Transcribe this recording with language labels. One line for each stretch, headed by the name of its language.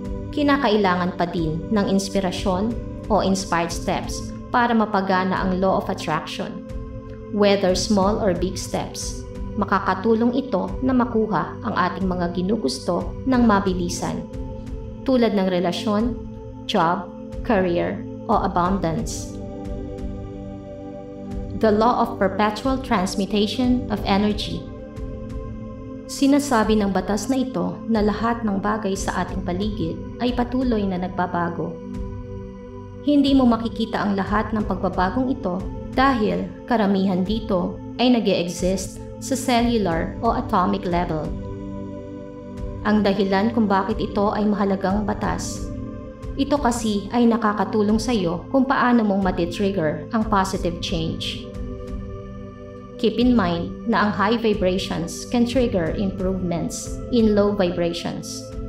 Filipino: Kinakailangan pa din ng inspirasyon o inspired steps para mapagana ang law of attraction.
English: Whether small or big steps,
Filipino: makakatulong ito na makuha ang ating mga ginugusto ng mabilisan, tulad ng relasyon, job, career, o abundance.
English: The law of perpetual transmutation of energy.
Filipino: Sinasabi ng batas na ito na lahat ng bagay sa ating paligid ay patuloy na nagbabago. Hindi mo makikita ang lahat ng pagbabagong ito dahil karamihan dito ay nag-e-exist sa cellular o atomic level. Ang dahilan kung bakit ito ay mahalagang batas, ito kasi ay nakakatulong sa iyo kung paano mong matitrigger ang positive change.
English: Keep in mind
Filipino: na ang
English: high vibrations can trigger improvements in low vibrations.